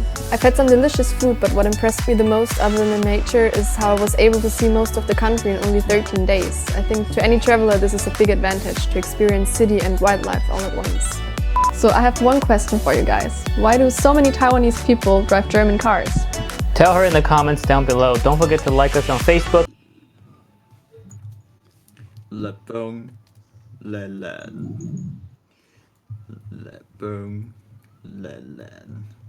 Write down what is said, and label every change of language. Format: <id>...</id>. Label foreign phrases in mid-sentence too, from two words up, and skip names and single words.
<en>I've had some delicious food, but what impressed me the most other than the nature is how I was able to see most of the country in only 13 days. I think to any traveler this is a big advantage, to experience city and wildlife all at once. So I have one question for you guys. Why do so many Taiwanese people drive German cars? Tell her in the comments down below. Don't forget to like us on Facebook. Le bon, le lan. Le bon, le lan.</en>